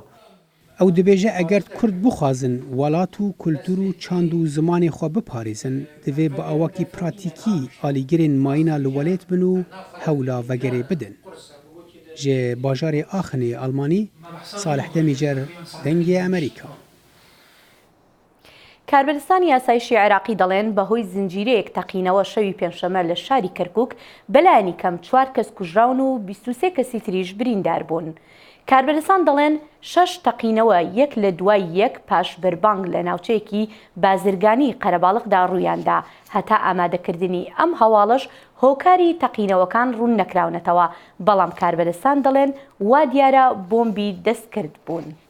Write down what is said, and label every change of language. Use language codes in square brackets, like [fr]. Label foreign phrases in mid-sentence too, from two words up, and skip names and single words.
[ku] ew dibêje eger Kurd bixwazin welat û kultûr û çand û zimanê xwe biparêzin divê bi awakî pratîkî alîgirên mayîna li welêt bin û hewla vegerê bidin ji bajarê Axinê Almanî Salih Demîcer dengê Amerîka [ckb] کاربەرستانی یاسایشی عێراقی دەڵێن بەهۆی زنجیرەیەک تەقینەوە شەوی پێنجشەمە لە شاری کەرکووک بەلایەنی کەم 4 کەس کوژراون و 23 کەسی تریش بریندار بوون. کاربەرستان دەڵێن 6 تەقینەوە یەک لە دوای یەک پاش بربانگ لە ناوچەیەکی بازرگانی قەرەباڵغدا ڕوویاندا هەتا ئامادەکردنی ئەم هەواڵەش هۆکاری تەقینەوەکان ڕوون نەکراونەتەوە بەڵام کاربەرستان دەڵێن وا دیارە بۆمبی دەستکرد بوون.